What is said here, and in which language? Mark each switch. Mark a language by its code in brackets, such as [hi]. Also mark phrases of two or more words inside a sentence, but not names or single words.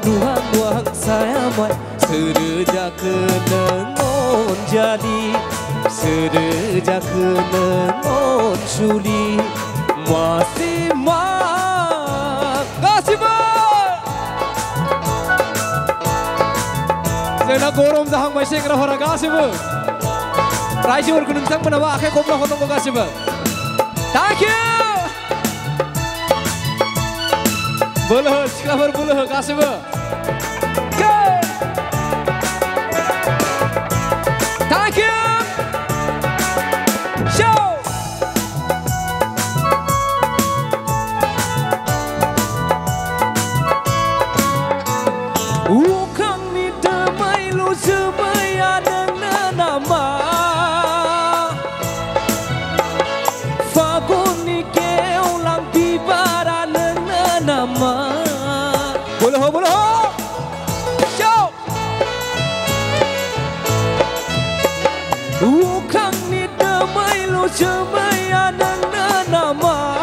[brx] सोर जाखो नों अनजालि सोर जाखो नों अनसुलि मासिमा गासिबो जोंना गरम जाहांबाय सेंग्राफोरा गासिबो रायजोफोरखौ नोंथांमोनाबो आखाइ खबना हरनांगौ गासिबो [en] thank you [brx] बोलो हो सिख्लाफोर बोलो हो गासिबो [en] thank you [brx] अख्रांनि दोमैलु जोमैया नोंनो नामा फागुननि गेवलां बिबारा नोंनो नामा बोलो हो अख्रांनि दोमैलु जोमैया नोंनो नामा